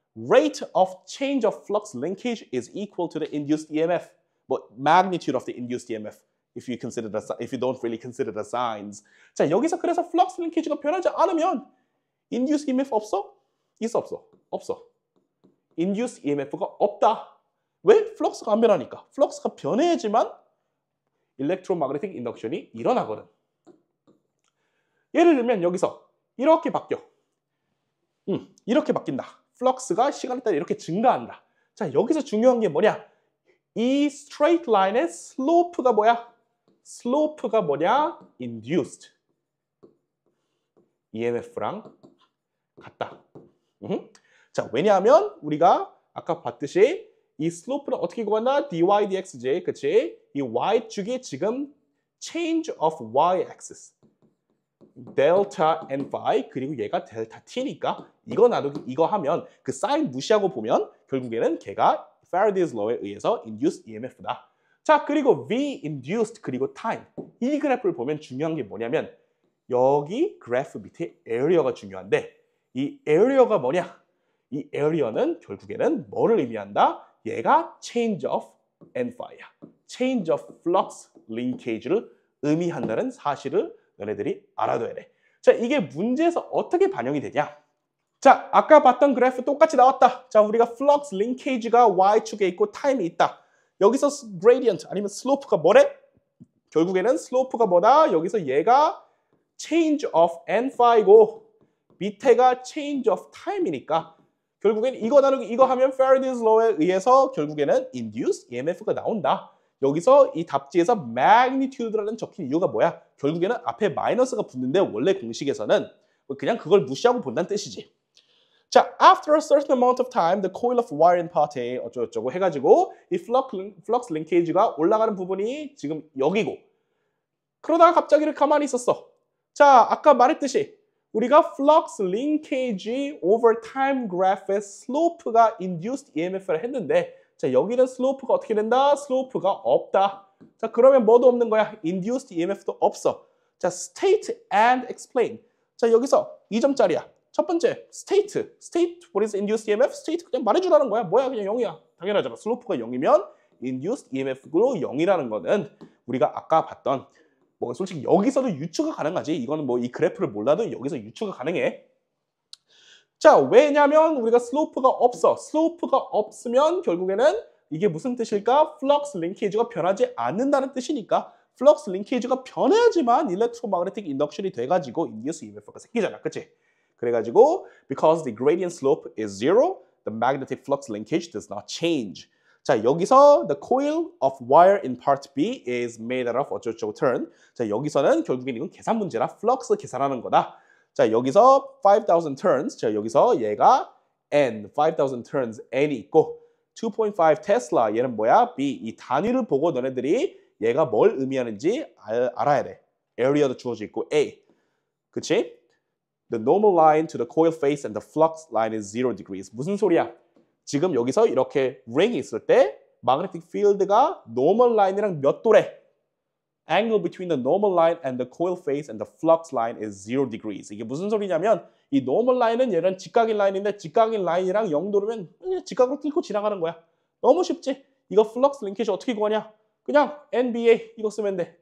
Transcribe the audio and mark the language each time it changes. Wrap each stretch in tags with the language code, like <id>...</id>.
<en>Rate of change of flux linkage is equal to the induced EMF. 뭐 magnitude of the induced EMF. If you don't really consider the signs.</en> <ko>자, 여기서 그래서 플럭스 링케이지가 변하지 않으면 induced EMF 없어? 있어 없어? 없어. induced EMF가 없다. 왜? 플럭스가 안 변하니까. 플럭스가 변해야지만 일렉트로마그네틱 인덕션이 일어나거든. 예를 들면 여기서 이렇게 바뀌어. 이렇게 바뀐다. 플럭스가 시간에 따라 이렇게 증가한다. 자, 여기서 중요한 게 뭐냐? 이 straight line의 slope가 뭐야? slope가 뭐냐? induced EMF랑 같다. 자, 왜냐하면 우리가 아까 봤듯이 이 slope는 어떻게 구한다? dy dx지, 그치? 이 y축이 지금</ko> <en>change of y-axis</en> <ko>델타 n phi 그리고 얘가 델타 t니까 이거 나누기 이거 하면 그 사인 무시하고 보면 결국에는 걔가 Faraday's law에 의해서 induced EMF다. 자, 그리고 V induced 그리고 time. 이 그래프를 보면 중요한 게 뭐냐면 여기 그래프 밑에 area가 중요한데 이 area가 뭐냐? 이 area는 결국에는 뭐를 의미한다? 얘가 change of N-phi야.</ko> <en>change of flux linkage</en> <ko>를 의미한다는 사실을 너네들이 알아둬야 돼. 자, 이게 문제에서 어떻게 반영이 되냐? 자, 아까 봤던 그래프 똑같이 나왔다. 자, 우리가 flux linkage가 y축에 있고 time이 있다. 여기서 gradient 아니면 slope가 뭐래? 결국에는 slope가 뭐다? 여기서 얘가 change of n-phi고 밑에가 change of time이니까 결국엔 이거 나누기 이거 하면 Faraday's law에 의해서 결국에는 induced EMF가 나온다. 여기서 이 답지에서 magnitude라는 적힌 이유가 뭐야? 결국에는 앞에 마이너스가 붙는데 원래 공식에서는 그냥 그걸 무시하고 본다는 뜻이지.</ko> <en>자, after a certain amount of time, the coil of wire in part A</en> <ko>어쩌고저쩌고 해가지고</ko> <en>이 flux linkage가</en> <ko>올라가는 부분이 지금 여기고 그러다가 갑자기 이렇게 가만히 있었어. 자, 아까 말했듯이 우리가</ko> <en>flux linkage over time graph</en> <ko>의 slope가 induced EMF를 했는데 자, 여기는 slope가 어떻게 된다? slope가 없다. 자, 그러면 뭐도 없는 거야? induced EMF도 없어. 자,</ko> <en>state and explain.</en> <ko>자, 여기서 2점짜리야. 첫 번째,</ko> <en>state. what is induced EMF?</en> <ko>state 그냥 말해주라는 거야. 뭐야? 그냥 0이야. 당연하잖아. 슬로프가 0이면 induced EMF로 0이라는 거는 우리가 아까 봤던 뭐 솔직히 여기서도 유추가 가능하지. 이거는 뭐 이 그래프를 몰라도 여기서 유추가 가능해. 자, 왜냐면 우리가 슬로프가 없어. 슬로프가 없으면 결국에는 이게 무슨 뜻일까? 플럭스 링케이지가 변하지 않는다는 뜻이니까 플럭스 링케이지가 변해야지만 일렉트로마그네틱 인덕션이 돼가지고 인듀스 EMF가 생기잖아. 그치? 그래가지고</ko> <en>because the gradient slope is zero, the magnetic flux linkage does not change.</en> <ko>자, 여기서</ko> <en>the coil of wire in part B is made out of</en> <ko>어쩌고저쩌고</ko> <en>turn.</en> <ko>자, 여기서는 결국엔 이건 계산 문제라 플럭스 계산하는 거다. 자, 여기서 5,000 turns. 자, 여기서 얘가 N, 5,000 turns N이 있고 2.5 테슬라 얘는 뭐야? B. 이 단위를 보고 너네들이 얘가 뭘 의미하는지 알아야 돼. area도 주어져 있고 A. 그치?</ko> <en>The normal line to the coil face and the flux line is 0 degrees.</en> <ko>무슨 소리야? 지금 여기서 이렇게 ring이 있을 때 magnetic field가 normal line이랑 몇 도래?</ko> <en>Angle between the normal line and the coil face and the flux line is 0 degrees.</en> <ko>이게 무슨 소리냐면 이 normal line은 얘는 직각인 라인인데 직각인 라인이랑 0도면 직각으로 뚫고 지나가는 거야. 너무 쉽지? 이거 flux linkage 어떻게 구하냐? 그냥 NBA 이거 쓰면 돼.</ko>